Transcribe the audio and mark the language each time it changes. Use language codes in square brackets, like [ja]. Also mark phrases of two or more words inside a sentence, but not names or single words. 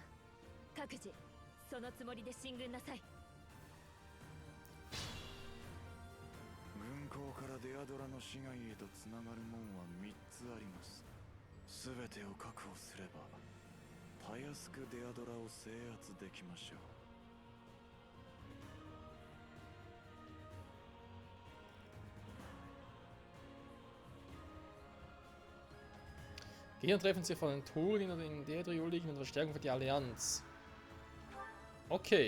[ja] 各自そのつもりで進軍なさい。軍港からデアドラの市街へとつながる門は3つあります。すべてを確保すればたやすくデアドラを制圧できましょう。 [de] Gegner treffen sich von den Toren oder in der Trio liegen und Verstärkung für die Allianz. Okay.